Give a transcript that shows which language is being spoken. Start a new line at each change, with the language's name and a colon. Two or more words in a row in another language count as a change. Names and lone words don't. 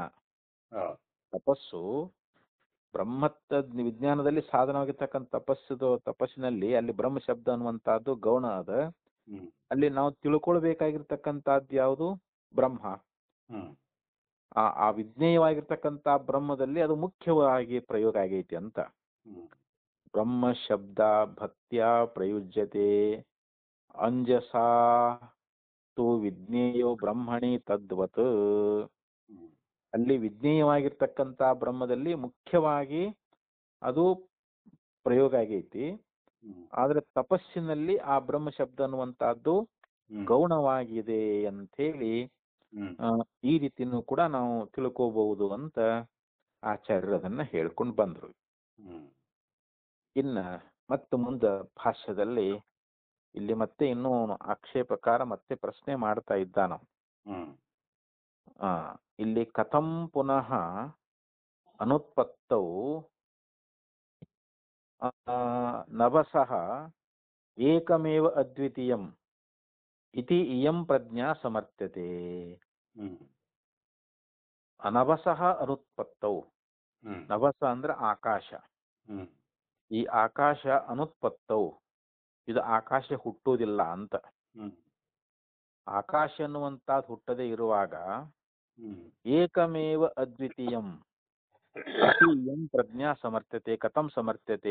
Kannada: ತಪಸ್ಸು ಬ್ರಹ್ಮತ್ತ ವಿಜ್ಞಾನದಲ್ಲಿ ಸಾಧನವಾಗಿರ್ತಕ್ಕಂಥ ತಪಸ್ಸಿನಲ್ಲಿ ಅಲ್ಲಿ ಬ್ರಹ್ಮ ಶಬ್ದ ಅನ್ನುವಂತಹದ್ದು ಗೌಣ ಅದ. ಅಲ್ಲಿ ನಾವು ತಿಳ್ಕೊಳ್ಬೇಕಾಗಿರ್ತಕ್ಕಂಥದ್ದು ಯಾವುದು? ಬ್ರಹ್ಮ. ಆ ವಿಜ್ಞೇಯವಾಗಿರ್ತಕ್ಕಂಥ ಬ್ರಹ್ಮದಲ್ಲಿ ಅದು ಮುಖ್ಯವಾಗಿ ಪ್ರಯೋಗ ಆಗೈತಿ ಅಂತ.
Sanskrit: ಬ್ರಹ್ಮ ಶಬ್ದ ಭಕ್ತ್ಯ ಪ್ರಯುಜ್ಯತೆ ಅಂಜಸಾ ತು ವಿಜ್ಞೇಯೋ ಬ್ರಹ್ಮಣಿ ತದ್ವತ್.
Kannada: ಅಲ್ಲಿ ವಿಜ್ಞೇಯವಾಗಿರ್ತಕ್ಕಂಥ ಬ್ರಹ್ಮದಲ್ಲಿ ಮುಖ್ಯವಾಗಿ ಅದು ಪ್ರಯೋಗ ಆಗೈತಿ. ಆದ್ರೆ ತಪಸ್ಸಿನಲ್ಲಿ ಆ ಬ್ರಹ್ಮ ಶಬ್ದ ಅನ್ನುವಂತಹದ್ದು ಗೌಣವಾಗಿದೆ ಅಂತ ಹೇಳಿ ಈ ರೀತಿನೂ ಕೂಡ ನಾವು ತಿಳ್ಕೋಬಹುದು ಅಂತ ಆಚಾರ್ಯರು ಅದನ್ನ ಹೇಳ್ಕೊಂಡು ಬಂದ್ರು. ಇನ್ನ ಮತ್ತೆ ಮುಂದ ಭಾಷ್ಯದಲ್ಲಿ ಇಲ್ಲಿ ಮತ್ತೆ ಇನ್ನೂ ಆಕ್ಷೇಪಕಾರ ಮತ್ತೆ ಪ್ರಶ್ನೆ ಮಾಡ್ತಾ ಇದ್ದಾನ.
Sanskrit: ಇಲ್ಲಿ ಕಥಂ ಪುನಃ ಅನುತ್ಪತ್ತೌ ನಭಸಃ ಏಕಮೇವ ಅದ್ವಿತೀಯಂ ಇತಿ ಇಯಂ ಪ್ರಜ್ಞಾ ಸಮರ್ಥ್ಯತೆ. ನಭಸಃ ಅನುತ್ಪತ್ತೌ,
Kannada: ನಭಸ ಅಂದ್ರೆ ಆಕಾಶ. ಈ
Sanskrit: ಆಕಾಶ ಅನುತ್ಪತ್ತೌ,
Kannada: ಇದು ಆಕಾಶ ಹುಟ್ಟುವುದಿಲ್ಲ ಅಂತ. ಆಕಾಶ ಅನ್ನುವಂಥದ್ದು ಹುಟ್ಟದೇ ಇರುವಾಗ
Sanskrit: ಏಕಮೇವ ಅದ್ವಿತೀಯಂ, ಅತೀಯಂ ಪ್ರಜ್ಞಾ ಸಮರ್ಥ್ಯತೆ ಕಥಂ ಸಮರ್ಥ್ಯತೆ